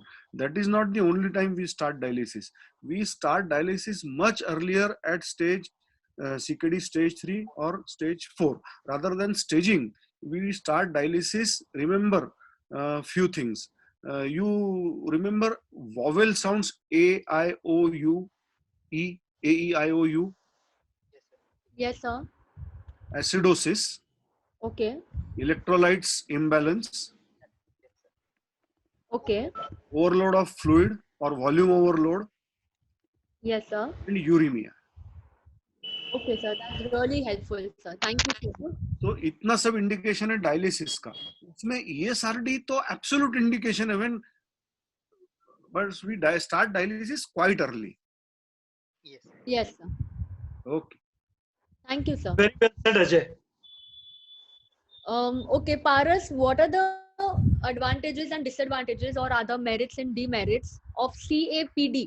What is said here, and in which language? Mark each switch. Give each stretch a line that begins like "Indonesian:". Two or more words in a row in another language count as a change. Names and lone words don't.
English: That is not the only time we start dialysis. We start dialysis much earlier at stage CKD stage 3 or stage 4. Rather than staging, we start dialysis. Remember few things. You remember vowel sounds A, I, O, U, E, A, E, I, O, U, Yes, sir. acidosis, Okay. electrolytes imbalance, Okay. overload of fluid or volume overload, Yes, sir. and uremia. Okay, sir. That's really helpful, sir. Thank you so much.
Hindi: तो इतना सब इंडिकेशन है डायलिसिस का.
English: उसमें ESRD तो absolute indication है when but we start dialysis quite early. Yes. Yes, sir. Okay. Thank you, sir. Very well said, Ajay. Okay, Paras, what are the advantages and disadvantages or other merits and demerits of CAPD?